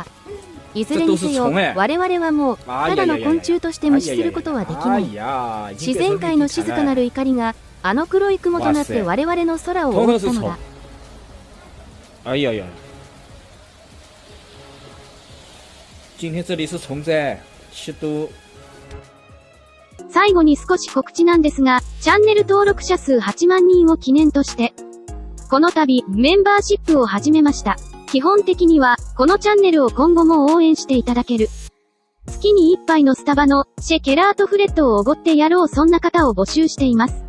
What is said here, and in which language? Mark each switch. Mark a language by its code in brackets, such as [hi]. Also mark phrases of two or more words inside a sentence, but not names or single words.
[ja] いずれにせよ、我々はもうただの昆虫として無視することはできない。自然界の静かなる怒りがあの黒い雲となって我々の空を覆ったのだ。 [zh] 今天这里是虫在吸毒。 [ja] 最後に少し告知なんですが、チャンネル登録者数8万人を記念として、この度、メンバーシップを始めました。基本的には、このチャンネルを今後も応援していただける。月に1杯のスタバの、シェ・ケラートフレッドをおごってやろうそんな方を募集しています。